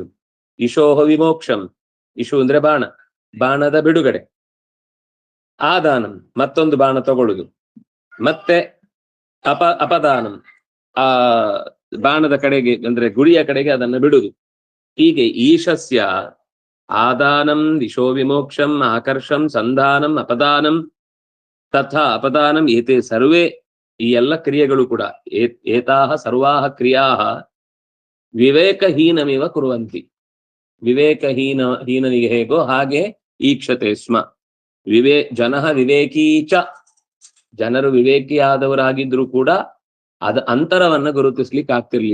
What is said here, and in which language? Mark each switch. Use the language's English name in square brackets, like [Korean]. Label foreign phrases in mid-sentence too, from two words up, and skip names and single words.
[Sanskrit] ಇಶೋಹ ವಿಮೋಕ್ಷಂ, [Kannada] ಇಶು ಅಂದ್ರೆ ಬಾಣ, ಬಾಣದ ಬಿಡುಗಡೆ. ಆದಾನಂ ಮತ್ತೊಂದು ಬಾಣ ತಗೊಳ್ಳುದು. ಮತ್ತೆ ಅಪದಾನಂ ಆ ಬಾಣದ ಕಡೆಗೆ ಅಂದ್ರೆ ಗುರಿಯ ಕಡೆಗೆ ಅದನ್ನು ಬಿಡುದು. [Sanskrit] ಹೀಗೆ ಈಶಸ್ಯ ಆದಾನಂ ದಿಶೋ ವಿಮೋಕ್ಷಂ ಆಕರ್ಷಂ ಸಂಧಾನಂ ಅಪದಾನಂ ತಥಾ ಅಪದಾನಂ ಏತೆ ಸರ್ವೇ, [Kannada] ಈ ಎಲ್ಲ ಕ್ರಿಯೆಗಳು ಕೂಡ [Sanskrit] ಏತಾಹ ಸರ್ವಾಹ ಕ್ರಿಯಾಹ ವಿವೇಕಹೀನಮಿವ ಕುರುವಂತಿ. [Kannada] ಹೀನನಿಗೆ ಹೇಗೋ ಹಾಗೆ [Sanskrit] ಈಕ್ಷತೆ ಸ್ಮ. ಜನಃ ವಿವೇಕೀಚ, [Kannada] ಜನರು ವಿವೇಕಿಯಾದವರಾಗಿದ್ರು ಕೂಡ ಅಂತರವನ್ನ ಗುರುತಿಸ್ಲಿಕ್ಕೆ ಆಗ್ತಿರ್ಲಿ.